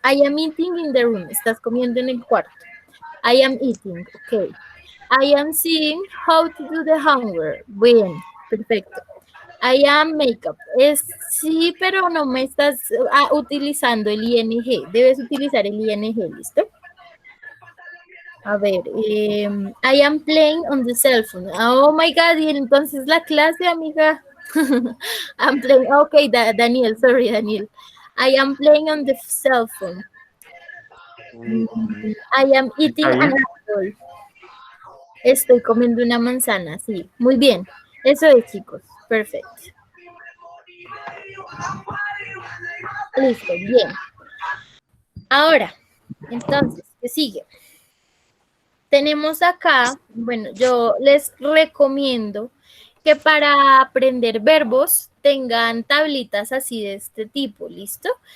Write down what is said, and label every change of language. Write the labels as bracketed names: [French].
[English] I am eating in the room, [Spanish] estás comiendo en el cuarto. [English] I am eating, ok. I am seeing how to do the homework, [Spanish] bien, perfecto. [English] I am makeup, [Spanish] sí, pero no me estás utilizando el ING, debes utilizar el ING, ¿listo? A ver, [English] I am playing on the cell phone. Oh my God, [Spanish] y entonces la clase, amiga. [English] I'm playing, okay, Daniel, sorry, Daniel. I am playing on the cell phone. I am eating an apple. [Spanish] Estoy comiendo una manzana, sí. Muy bien. Eso es, chicos. Perfecto. Listo, bien. Ahora, entonces, ¿qué sigue? Tenemos acá, bueno, yo les recomiendo que para aprender verbos tengan tablitas así de este tipo, ¿listo?